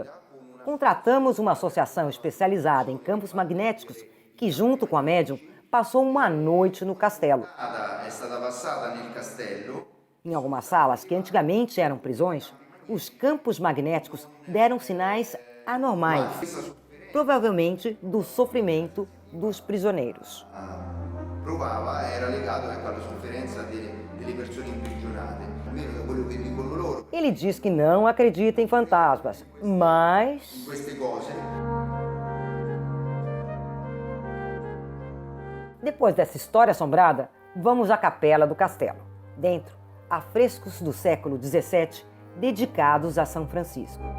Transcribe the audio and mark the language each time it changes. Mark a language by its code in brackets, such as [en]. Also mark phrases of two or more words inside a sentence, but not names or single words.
[pt] Contratamos uma associação especializada em campos magnéticos que, junto com a médium, passou uma noite no castelo. Em algumas salas que antigamente eram prisões, os campos magnéticos deram sinais anormais, provavelmente do sofrimento dos prisioneiros. [it] Provava era legato alla sofferenza delle persone imprigionate, almeno da quello che dicono loro. [pt] Ele diz que não acredita em fantasmas, mas [it] Queste cose. [pt] Depois dessa história assombrada, vamos à capela do castelo. Dentro, há frescos do século XVII dedicados a São Francisco.